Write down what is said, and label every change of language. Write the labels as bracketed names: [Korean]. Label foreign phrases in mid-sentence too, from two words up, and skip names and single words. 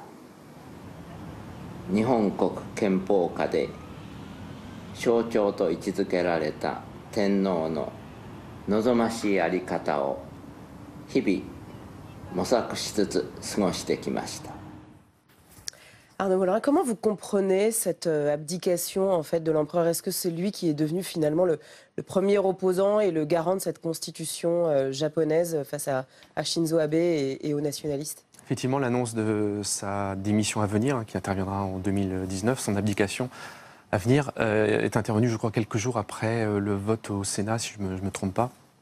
[Japanese] 日本国憲法下で象徴と位置づけられた天皇の望ましい在り方を日々模索しつつ過ごしてきました。 [French] Arnaud Mollerin, comment vous comprenez cette abdication en fait, de l'empereur? Est-ce que c'est lui qui est devenu finalement le premier opposant et le garant de cette constitution japonaise face à Shinzo Abe et aux nationalistes? Effectivement, l'annonce de sa démission à venir, qui interviendra en 2019, son abdication à venir, est intervenue, je crois, quelques jours après le vote au Sénat, si je ne me trompe pas.